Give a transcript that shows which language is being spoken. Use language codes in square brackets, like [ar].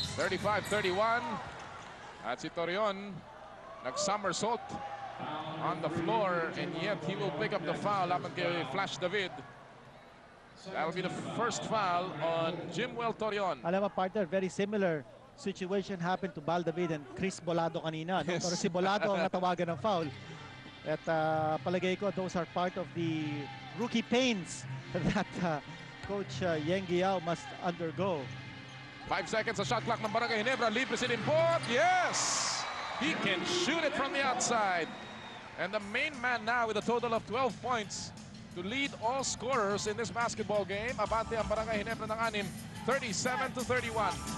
[en] 35-31. At si Torion nag-somersault on the floor, and yet he will pick up the foul [tl] laban kay [en] Flash David. That will be the first foul on Jimwell Torion. [tl] Alam mo, [en] partner, very similar situation happened to Bal David and Chris Bolado [tl] kanina. No? Pero si Bolado ang natawagan ng foul. At palagay ko, [en] those are part of the rookie pains that Coach Yeng Guiao must undergo. [tl] 5 seconds sa shot clock ng Barangay Ginebra. Libre si Limpot. Yes! [en] He can shoot it from the outside. And the main man now with a total of 12 points to lead all scorers in this basketball game. [tl] Abante ang Barangay Ginebra ng 6, 37-31.